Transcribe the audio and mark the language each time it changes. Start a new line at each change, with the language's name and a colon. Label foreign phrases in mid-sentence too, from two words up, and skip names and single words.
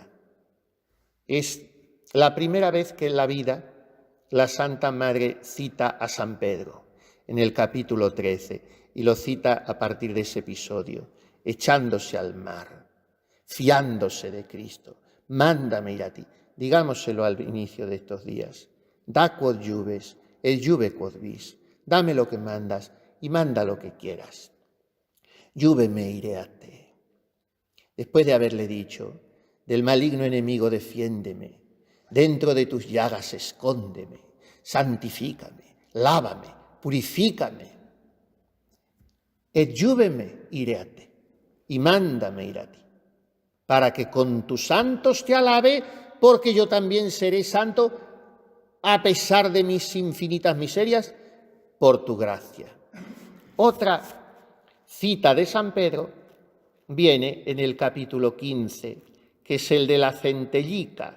Spanish: Es la primera vez que en la vida la Santa Madre cita a San Pedro, en el capítulo 13, y lo cita a partir de ese episodio, echándose al mar, fiándose de Cristo. Mándame ir a ti. Digámoselo al inicio de estos días.
Latin: Da quod iubes, et iube quod vis.
Spanish: Dame lo que mandas y manda lo que quieras.
Latin: Iube me ire a te.
Spanish: Después de haberle dicho, del maligno enemigo defiéndeme, dentro de tus llagas escóndeme, santifícame, lávame, purifícame.
Latin: Et iúbeme ire a te,
Spanish: y mándame ir a ti, para que con tus santos te alabe, porque yo también seré santo, a pesar de mis infinitas miserias, por tu gracia. Otra cita de San Pedro viene en el capítulo 15, que es el de la centellica.